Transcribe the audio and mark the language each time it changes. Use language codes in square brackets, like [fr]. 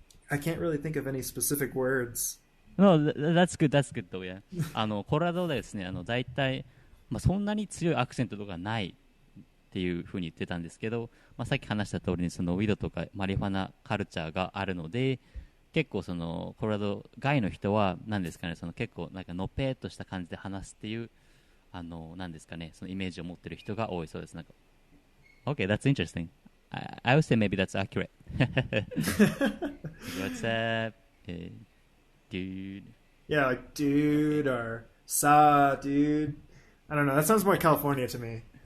[en] I can't really think of any specific words. No, that's good though, yeah. [ja] コロラドでですね、大体、そんなに強いアクセントとかないっていうふうに言ってたんですけど、さっき話した通りにそのウィドとかマリファナカルチャーがあるので、結構そのコロラド外の人は何ですかね、その結構なんかのぺーっとした感じで話すっていう何ですかね、そのイメージを持ってる人が多いそうです。なんか [en] Okay, that's interesting. I would say maybe that's accurate. What's up, dude? Yeah, like dude or sa, dude. I don't know. That sounds more California to me.